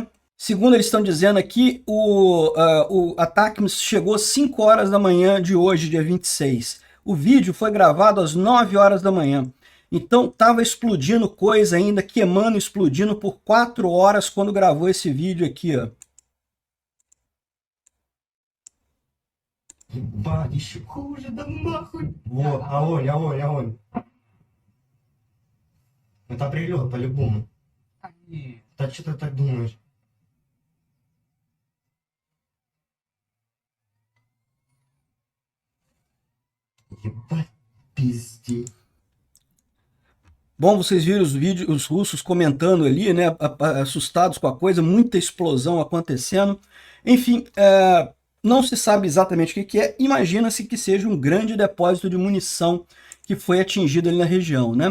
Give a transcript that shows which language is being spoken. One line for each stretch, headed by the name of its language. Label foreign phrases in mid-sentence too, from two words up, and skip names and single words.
Portuguese: Segundo eles estão dizendo aqui, o ATACMS chegou às 5 horas da manhã de hoje, dia 26. O vídeo foi gravado às 9 horas da manhã. Então estava explodindo coisa ainda, queimando, explodindo por 4 horas quando gravou esse vídeo aqui, ó.
Russian: Ебать, хуже, да нахуй. Вот, огонь. Это прилет по-любому. Да что ты так думаешь? Ебать, пиздец.
Portuguese: Bom, vocês viram os vídeos, os russos comentando ali, né, assustados com a coisa, muita explosão acontecendo. Enfim, não se sabe exatamente o que é, imagina-se que seja um grande depósito de munição que foi atingido ali na região, né?